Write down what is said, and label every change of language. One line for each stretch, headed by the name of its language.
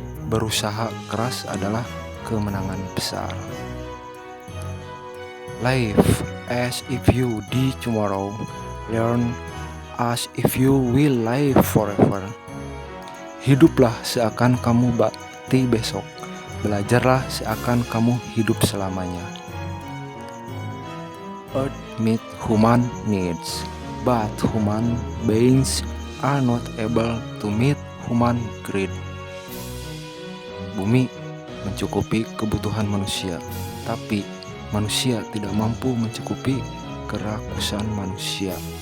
Indonesian: Berusaha keras adalah kemenangan besar.
English: Live as if you die tomorrow. Learn as if you will live forever.
Indonesian: Hiduplah seakan kamu mati besok. Belajarlah seakan kamu hidup selamanya.
English: Earth meets human needs, but human beings are not able to meet human greed.
Indonesian: Bumi mencukupi kebutuhan manusia, tapi manusia tidak mampu mencukupi kerakusan manusia.